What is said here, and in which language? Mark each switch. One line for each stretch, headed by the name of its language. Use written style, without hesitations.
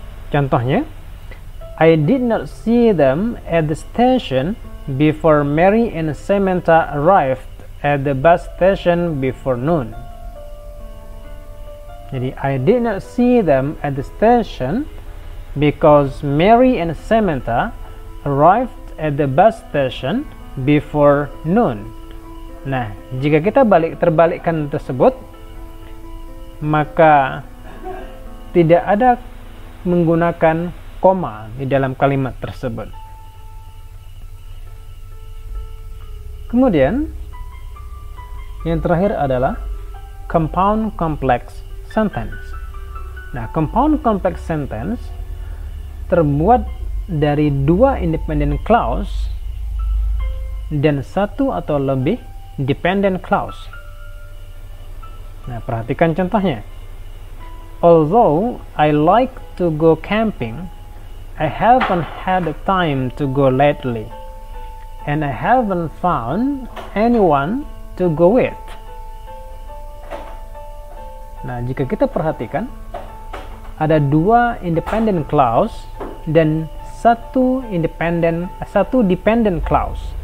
English: Contohnya, I did not see them at the station before Mary and Samantha arrived at the bus station before noon. Jadi, I did not see them at the station because Mary and Samantha arrived at the bus station before noon.
Indonesian: Nah, jika kita terbalikkan tersebut, maka tidak ada menggunakan koma di dalam kalimat tersebut. Kemudian, yang terakhir adalah compound complex sentence. Nah, compound complex sentence terbuat dari dua independent clause dan satu atau lebih dependent clause. Nah, perhatikan contohnya.
English: Although I like to go camping, I haven't had the time to go lately, and I haven't found anyone to go with.
Indonesian: Nah, jika kita perhatikan, ada dua independent clause dan satu dependent clause.